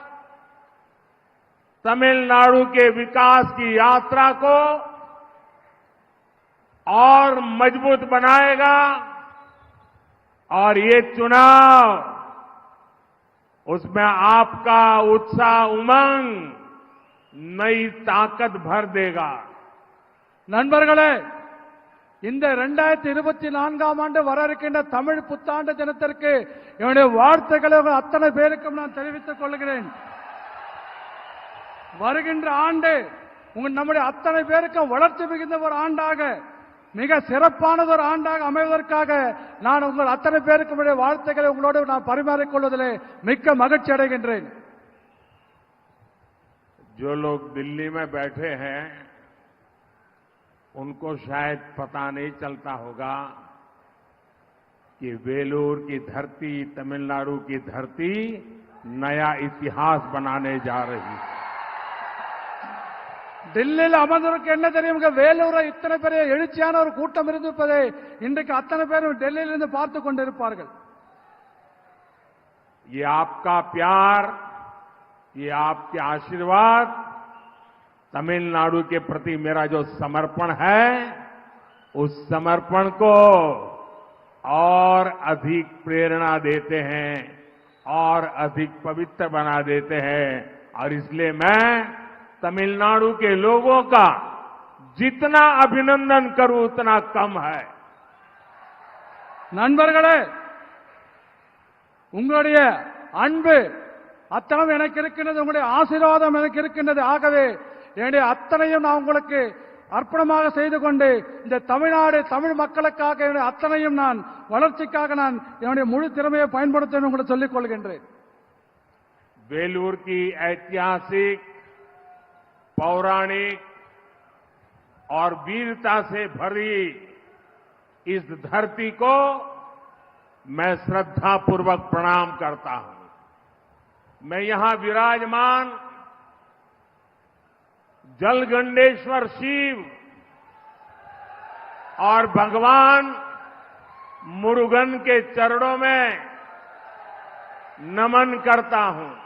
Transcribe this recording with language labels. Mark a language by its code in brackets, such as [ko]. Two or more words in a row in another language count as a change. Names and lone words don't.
[hi] तमिलनाडु के विकास की यात्रा को और मजबूत बनाएगा और ये चुनाव उसमें आपका उत्साह, उमंग, नई ताकत भर देगा। [ta] நண்பர்களே, இந்த 2024ஆம் ஆண்டு வர இருக்கின்ற தமிழ் புத்தாண்டு தினத்திற்கு என்னுடைய வாழ்த்துக்களை அத்தனை பேருக்கும் நான் தெரிவித்துக் கொள்கிறேன்। வருகின்ற ஆண்டு நம்முடைய அத்தனை பேருக்கும் வளர்ச்சி மிகுந்த ஒரு ஆண்டாக, மிக சிறப்பானது ஒரு ஆண்டாக அமைவதற்காக நான் உங்கள் அத்தனை பேருக்கும் வாழ்த்துக்களை உங்களோடு நான் பரிமாறிக்கொள்வதிலே மிக்க மகிழ்ச்சி அடைகின்றேன்। [hi] जो लोग दिल्ली में बैठे हैं उनको शायद पता नहीं चलता होगा कि वेलूर की धरती, तमिलनाडु की धरती नया इतिहास बनाने जा रही है। [ta] டெல்லியில் அமர்ந்தவருக்கு என்ன தெரியும்? வேலூரை இத்தனை பெரிய எழுச்சியான ஒரு கூட்டம் இருந்திருப்பதை இன்றைக்கு அத்தனை பேரும் டெல்லியிலிருந்து பார்த்துக் கொண்டிருப்பார்கள்। [hi] ये आपका प्यार, ये आपके आशीर्वाद, तमिलनाडु के प्रति मेरा जो समर्पण है, उस समर्पण को और अधिक प्रेरणा देते हैं और अधिक पवित्र बना देते हैं। और इसलिए मैं तमिलनाडु के लोगों का जितना अभिनंदन करूं उतना कम है। [ta] நண்பர்களே, உங்களுடைய அன்பு அத்தனை எனக்கு இருக்கின்றது, உங்களுடைய ஆசீர்வாதம் எனக்கு இருக்கின்றது। ஆகவே என்னுடைய அத்தனையும் நான் உங்களுக்கு அர்ப்பணமாக செய்து கொண்டு இந்த தமிழ்நாடு, தமிழ் மக்களுக்காக என்னுடைய அத்தனையும் நான் வளர்ச்சிக்காக நான் என்னுடைய முழு திறமையை பயன்படுத்த உங்களுக்கு சொல்லிக் கொள்கின்றேன்। [hi] वेलूर की ऐतिहासिक, पौराणिक और वीरता से भरी इस धरती को मैं श्रद्धापूर्वक प्रणाम करता हूं। मैं यहां विराजमान जलगंडेश्वर शिव और भगवान मुरुगन के चरणों में नमन करता हूं।